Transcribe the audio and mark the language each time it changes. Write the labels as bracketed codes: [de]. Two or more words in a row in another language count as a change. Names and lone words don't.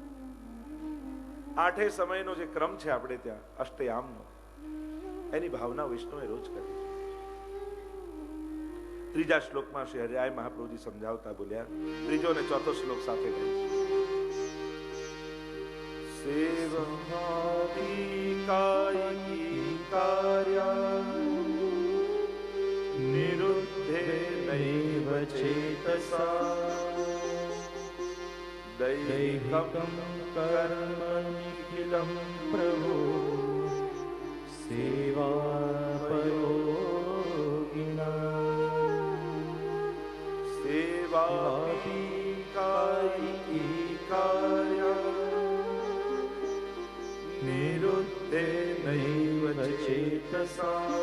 [gu] 8 સમયનો જે ક્રમ છે આપણે ત્યાં અષ્ટયામનો, એની ભાવના વૈષ્ણવે રોજ કરવી. 3જા શ્લોકમાં શ્રી હરિરાય મહાપ્રભુજી સમજાવતા બોલ્યા, 3જો અને 4થો શ્લોક સાથે કરીશું. [sa] सेवादिकायिकी कार्या निरुद्धे नैव चेतसा दैहिकं कर्मनिखिलं प्रभु सेवापयोगिना सेवादिकायिकी कार्या निरुद्धे नैव चेतसा